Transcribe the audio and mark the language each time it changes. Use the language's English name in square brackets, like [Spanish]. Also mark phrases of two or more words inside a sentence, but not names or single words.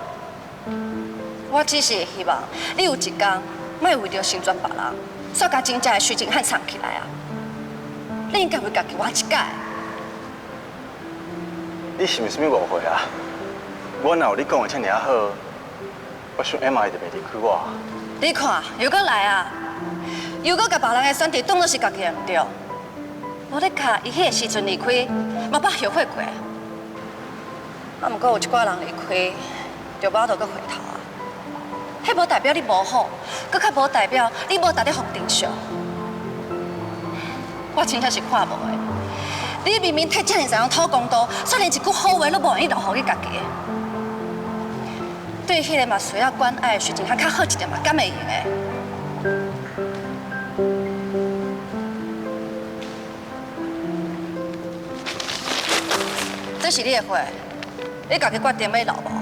[Min Nan Chinese] 我只是希望你有一天，莫为着成全别人，煞甲真正的徐静汉藏起来啊！你应该为家己活一解。你是毋是物误会啊？我哪有你讲的遮尔好？我想 Emma 就袂离开我。你看，又搁来啊！又搁甲别人的选择当作是家己的唔对。无你卡伊迄个时阵离开，嘛捌后悔过。啊，毋过有一寡人离开，就无得搁回头啊。迄无代表你无好，搁较无代表你无值得互珍惜。我真正是看无的。你明明摕遮尔侪样讨公道，却连一句好话都无愿意留互你家己。对迄个嘛需要关爱的事情，还较好一点嘛，敢会用的？这是你的货，你家己决定要留无？